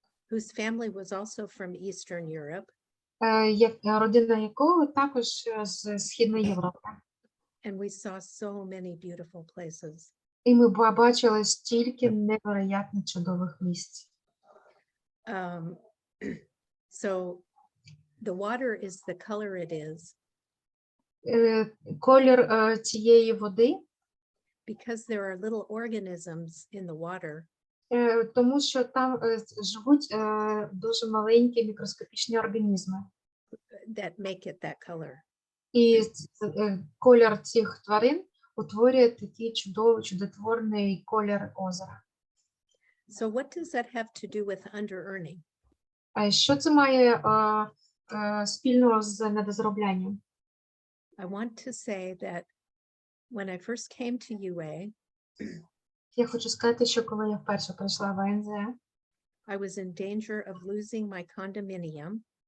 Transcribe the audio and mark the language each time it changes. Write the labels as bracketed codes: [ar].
[en] whose family was also from Eastern Europe. [uk] родина якого також з Східної Європи. [en] And we saw so many beautiful places. [uk] І ми побачили стільки невероятно чудових місць. [en] So the water is the color it is [uk] Колір цієї води, [en] because there are little organisms in the water [uk] тому що там живуть дуже маленькі мікроскопічні організми. [en] that make it that color. [uk] І колір цих тварин утворює такий чудотворний колір озера. [en] So what does that have to do with under-earning? [uk] А що це має спільного з недозроблянням? [en] I want to say that when I first came to UA, [uk] Я хочу сказати, що коли я вперше прийшла в АНЗ, [en] I was in danger of losing my condominium